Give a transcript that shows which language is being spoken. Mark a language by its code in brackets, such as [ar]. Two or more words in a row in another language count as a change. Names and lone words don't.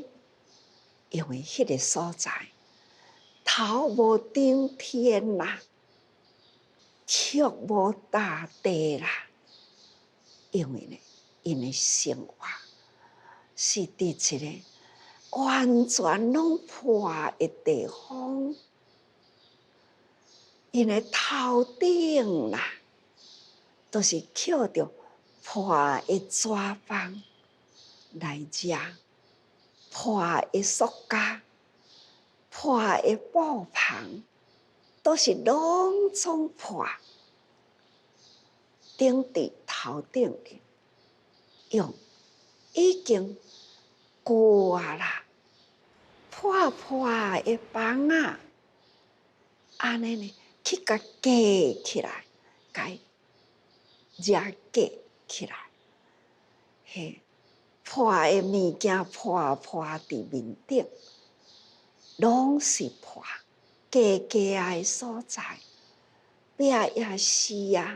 [nan] 因为迄个所在头无顶天啦，脚无踏地啦。因为呢，因的生活是伫一个完全拢破的地方，因的头顶啦，都是靠着破的纸板来食，破的塑胶、破的布棚，都是拢总破。顶伫头顶的，用已经旧啊啦，破的房啊，安尼呢去甲架起来，甲伊遮架起来，嘿，破的物件破伫面顶，拢是破，架的所在，壁也是啊。